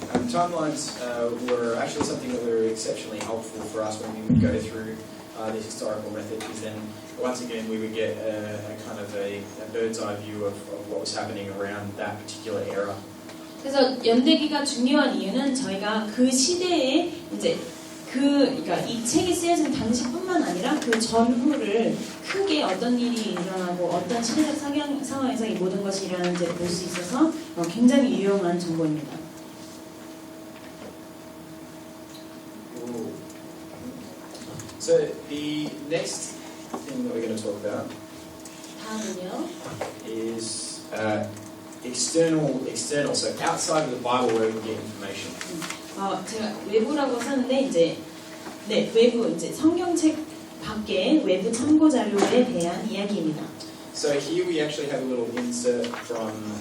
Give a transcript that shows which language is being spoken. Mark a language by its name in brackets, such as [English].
[English] Timelines were actually something that were exceptionally helpful for us when we would go through the historical method, because then once again we would get a kind of a bird's eye view of what was happening around that particular era. [Korean] 그래서 연대기가 중요한 이유는 저희가 그 시대에 이제 그러니까 이 책이 쓰여진 당시뿐만 아니라 그 전후를 크게 어떤 일이 일어나고 어떤 시대적 상황에서 이 모든 것이 일어나는지를 볼 수 있어서 굉장히 유용한 정보입니다. [English] So the next thing that we're going to talk about [Korean] 다음은요. [English] is external. So outside of the Bible, where we can get information. [Korean] 제가 외부라고 썼는데 이제 외부 이제 성경책 밖에 외부 참고 자료에 대한 이야기입니다. [English] So here we actually have a little insert from.